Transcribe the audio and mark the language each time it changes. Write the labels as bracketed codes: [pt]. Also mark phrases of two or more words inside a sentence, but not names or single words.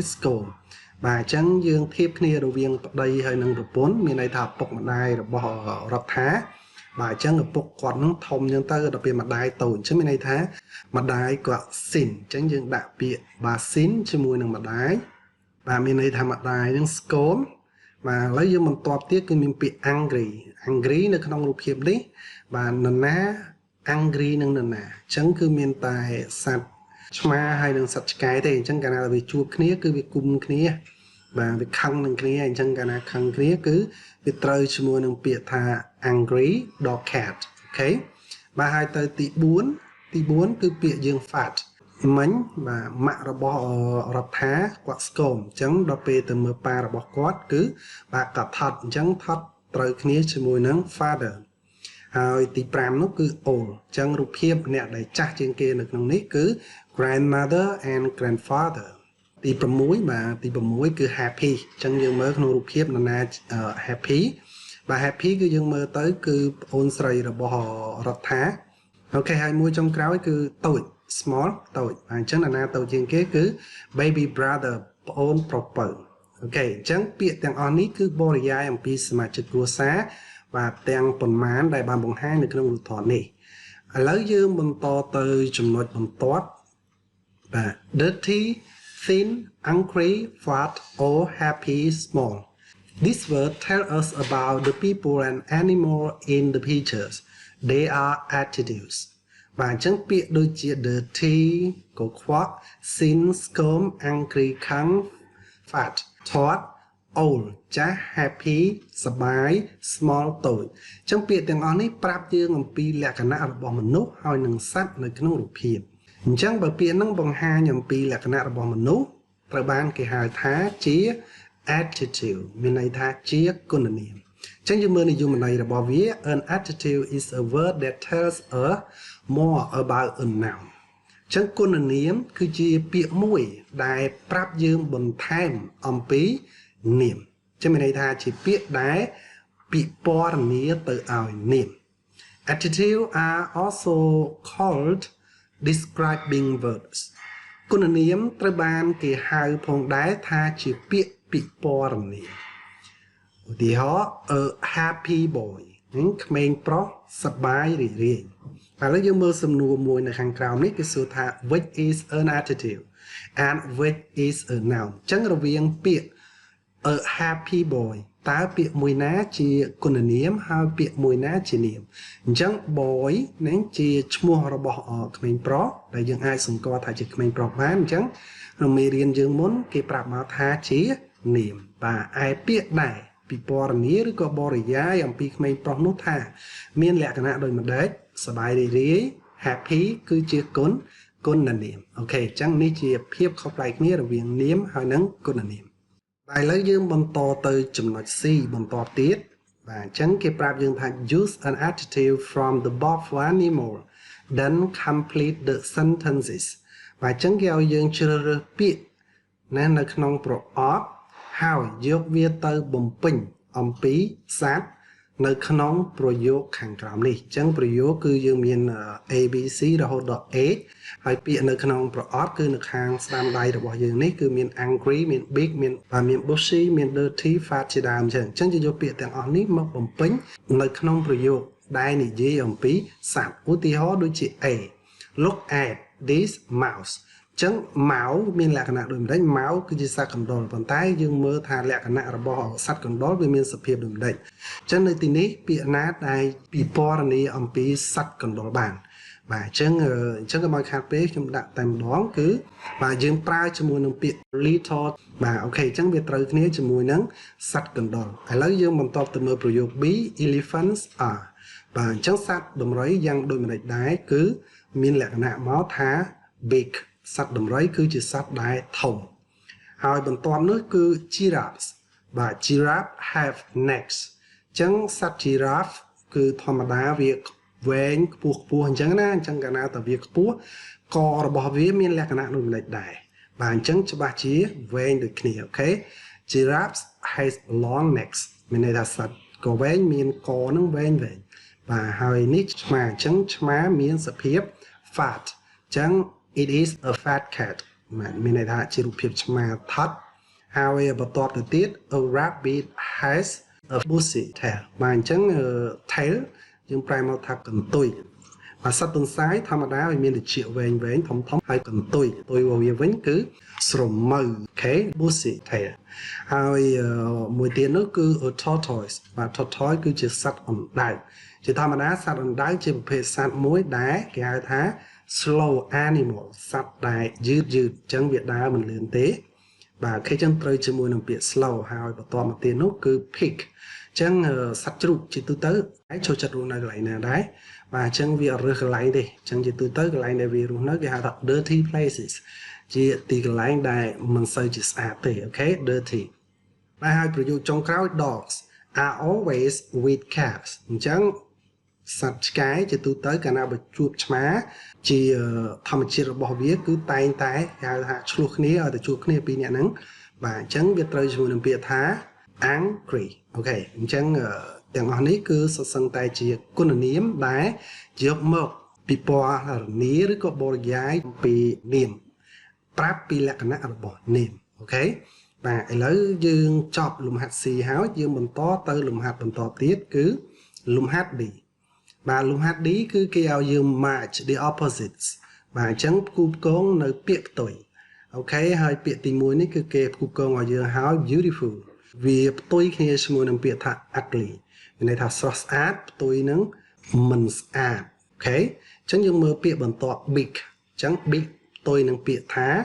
[km] ស្គមបាទអញ្ចឹងយើងធៀបគ្នារវាងប្តីហើយនិងប្រពន្ធមានន័យថាឪពុកម្ដាយរបស់រដ្ឋាបាទអញ្ចឹងឪពុកគាត់នឹងធំអញ្ចឹងទៅដល់ពេលម្ដាយតូចអញ្ចឹងមានន័យថាម្ដាយគាត់ sin អញ្ចឹងយើងដាក់ពាក្យបាទ sin ជាមួយនឹងម្ដាយបាទមានន័យថាម្ដាយនឹងស្គមបាទឥឡូវយើងបន្ទាប់ទៀតគឺមានពាក្យ angry នៅក្នុងរូបភាពនេះបាទនរណា angry នឹងនរណាអញ្ចឹងគឺមានតែសត្វឆ្មាហើយនិងសត្វឆ្កែទេអញ្ចឹងកាលណាវាជួបគ្នាគឺវាគុំគ្នាបាទវាខឹងនឹងគ្នាអញ្ចឹងកាលណាខឹងគ្នាគឺវាត្រូវជាមួយនឹងពាក្យថា [en] angry dog cat [km] អូខេបាទហើយទៅទី4គឺពាក្យយើង fat មិញបាទម៉ាក់របស់រដ្ឋាគាត់ស្គមអញ្ចឹងដល់ពេលទៅមើលប៉ារបស់គាត់គឺបាទគាត់ថត់អញ្ចឹងថ ត់ត្រូវគ្នាជាមួយនឹង father ហើយទី5នោះគឺ old អញ្ចឹងរូបភាពអ្នកដែលចាស់ជាងគេនៅក្នុងនេះគឺ [en] grandmother and grandfather [km] ទី6បាទទី6គឺ happy អញ្ចឹងយើងមើលក្នុងរូបភាពនរណា happy បាទ happy គឺយើងមើលទៅគឺប្អូនស្រីរបស់រដ្ឋាអូខេហើយមួយចុងក្រោយគឺតូច small តូចអញ្ចឹងនរណាតូចជាងគេគឺ [en] baby brother [km] ប្អូនប្រពៅអូខេអញ្ចឹងពាក្យទាំងអស់នេះគឺបរិយាយអំពីសមាជិកគ្រួសារបាទទាំងប៉ុន្មានដែលបានបង្ហាញនៅក្នុងរូបថតនេះឥឡូវយើង បន្តទៅចំណុចបន្ទាប់បាទ [en] dirty thin angry fat or happy small this word tell us about the people and animal in the pictures they are adjectives [km] បាទអញ្ចឹងពាក្យដូចជា [en] dirty ក [km] ខ្វក់ thin ស្គម angry ខឹង fat ធាត់ old ចាស់ happy សប្បាយ small តូចអញ្ចឹងពាក្យទាំងអស់នេះប្រាប់យើងអំ ពីលក្ខណៈរបស់មនុស្សហើយនិងសត្វនៅក្នុងរូបភាពអញ្ចឹងបើពាក្យហ្នឹងបង្ហាញអំពីលក្ខណៈរបស់មនុស្សត្រូវបានគេហៅថាជា adjective មានន័យថាជាគុណនាមអញ្ចឹងយើងមើលនិយមន័យរបស់វា [en] an adjective is a word that tells us more about a noun [km] អញ្ចឹងគុណនាមគឺជាពាក្យមួយដែលប្រាប់យើងបន្ថែមអំពីនាមចឹងមានន័យថាជាពាក្យដែលពិពណ៌នាទៅឲ្យនាម [en] Adjectives are also called describing words [km] គុណនាមត្រូវបានគេហៅផងដែរថាជាពាក្យពិពណ៌នាមឧទាហរណ៍ [en] a happy boy [km] ក្មេងប្រុសសប្បាយរីករាយឥឡូវយើងមើលសំណួរមួយនៅខាងក្រោមនេះគេសួរថា [en] which is an adjective and which is a noun [km] អញ្ចឹងរវាងពាក្យ [en] a happy boy [km] តើពាក្យមួយណាជាគុណនាមហើយពាក្យមួយណាជានាមអញ្ចឹង boy នឹងជាឈ្មោះ របស់ក្មេងប្រុសដែលយើងអាចសម្គាល់ថាជាក្មេងប្រុសបានអញ្ចឹងក្នុងមេរៀនយើងមុនគេប្រាប់មកថាជានាមបាទឯពាក្យដែរពិ ពណ៌នាឬក៏បរិយាយអំពីក្មេងប្រុសនោះថាមានលក្ខណៈដូចម្ដេចសប្បាយរីករាយ happy គឺជាគុណនាមអូខេអញ្ចឹងនេះជាភាពខុសប្លែកគ្នារវាងនាមហើយនិងគុណនាមតែឥឡូវយើងបន្តទៅចំណុច C បន្តទៀតបាទអញ្ចឹងគេប្រាប់យើងថា [en] use an adjective from the above animal then complete the sentences [km] បាទអញ្ចឹងគេឲ្យយើងជ្រើសរើសពាក្យណានៅក្នុងប្រអប់ហើយ យកវាទៅបំពេញអំពីសត្វនៅក្នុងប្រយោគខាងក្រោមនេះអញ្ចឹងប្រយោគគឺយើងមាន A B C រហូតដល់ H ហើយពាក្យនៅក្នុងប្រអប់គឺ នៅខាងស្ដាំដៃរបស់យើងនេះគឺមាន angry មាន big មាន bushy មាន [en] dirty fat [km] ជាដើមអញ្ចឹងយកពាក្យទាំងអស់នេះមកបំ ពេញនៅក្នុងប្រយោគដែលនិយាយអំពីសត្វឧទាហរណ៍ដូចជា [en] A look at this mouse [km] អញ្ចឹង mouse មានលក្ខណៈដូចម្ដេច mouse គឺជាសត្វកណ្ដុរប៉ុន្តែយើងមើលថាលក្ខណៈរបស់សត្វកណ្ដុរវាមានសភាពដូចម្ដេចអញ្ចឹងនៅទីនេះពាក្យណាដែលពិពណ៌នាអំពីសត្វកណ្ដុរបានបាទអញ្ចឹងក៏មកខាត់ពេកខ្ញុំដាក់តែម្ដងគឺបាទយើងប្រើជាមួយនឹង ពាក្យ little បាទអូខេអញ្ចឹងវាត្រូវគ្នាជាមួយនឹងសត្វកណ្ដុរឥឡូវយើងបន្តទៅមើលប្រយោគ B [en] elephants are [km] បាទអញ្ចឹងសត្វដំរីយ៉ាងដូចម្ដេចដែរគឺមានលក្ខណៈមកថា big សត្វដំរីគឺជាសត្វដែលធំហើយបន្ទាប់នោះគឺ giraffes បាទ [en] giraffe have necks [km] អញ្ចឹងសត្វ giraffe គឺធម្មតាវាវែងខ្ពស់អញ្ចឹងណាអញ្ចឹងកាលណាតែវាខ្ពស់ក របស់វាមានលក្ខណៈដូចម្ដេចដែរបាទអញ្ចឹងច្បាស់ជាវែងដូចគ្នាអូខេ [en] giraffes has long necks [km] មានន័យថាសត្វក៏វែងមានកនឹងវែងបាទហើយនេះឆ្មាអញ្ចឹងឆ្មាមានសភាព fat អញ្ចឹង [en] it is a fat cat [km] មានន័យថាជារូបភាពឆ្មាថត់ហើយបន្ទាប់ទៅទៀត [en] a rabbit has a bushy tail [km] បាទអញ្ចឹង tail យើងប្រែមកថាកន្ទុយបាទសត្វទន្សាយធម្មតាវាមានតិចវែងធំហើយកន្ទុយរបស់វាវិញគឺស្រមៅអូខេ [en] bushy tail [km] ហើយមួយទៀតនោះគឺ [en] a tortoise [km] បាទ tortoise គឺជាសត្វអណ្ដើកជាធម្មតាសត្វអណ្ដើកជាប្រភេទសត្វមួយដែលគេហៅថា [en] slow animal [km] សត្វដែលយឺតអញ្ចឹងវាដើរមិនលឿនទេបាទគេចឹងត្រូវជាមួយនឹងពាក្យ slow ហើយបន្ទាប់មកទៀតនោះគឺ pig អញ្ចឹងសត្វជ្រូកជាទូទៅហើយចូលចិត្តរស់នៅកន្លែងណាដែរបាទអញ្ចឹងវាអត់ រើសកន្លែងទេអញ្ចឹងជាទូទៅកន្លែងដែលវារស់នៅគេហៅថា [en] dirty places [km] ជាទីកន្លែងដែលមិនសូវជាស្អាតទេអូខេ dirty បាទហើយប្រយោគចុងក្រោយ [en] dogs are always with cats [km] អញ្ចឹងសត្វឆ្កែជាទូទៅកាលណាបើជួបឆ្មាជាធម្មជាតិរបស់វាគឺតែងតែគេហៅថាឆ្លោះគ្នាឲ្យទៅជួបគ្នាពីរនាក់ហ្នឹងបាទអញ្ចឹងវាត្រូវជាមួយនឹងពាក្យថា angry អូខេអញ្ចឹងទាំងអស់នេះគឺសុទ្ធសឹងតែជាគុណនាមដែលយកមកពិពណ៌នាឬក៏បរិយាយពីនាមប្រាប់ ពីលក្ខណៈរបស់នាមអូខេបាទឥឡូវយើងចប់លំហាត់ C ហើយយើងបន្តទៅលំហាត់បន្តទៀតគឺលំហាត់ D បាទលំហាត់ D គឺគេឲ្យយើង [en] match the opposites [km] បាទអញ្ចឹងផ្គូផ្គងនៅពាក្យផ្ទុយអូខេហើយពាក្យទី1នេះគឺគេផ្គូផ្គងឲ្យយើងហើយ beautiful វាផ្ទុយគ្នាជាមួយនឹងពាក្យថា ugly មានន័យថាស្រស់ស្អាតផ្ទុយនឹងមិនស្អាតអូខេអញ្ចឹងយើងមើលពាក្យបន្ទាប់ big អញ្ចឹង big ផ្ទុយនឹងពាក្យថា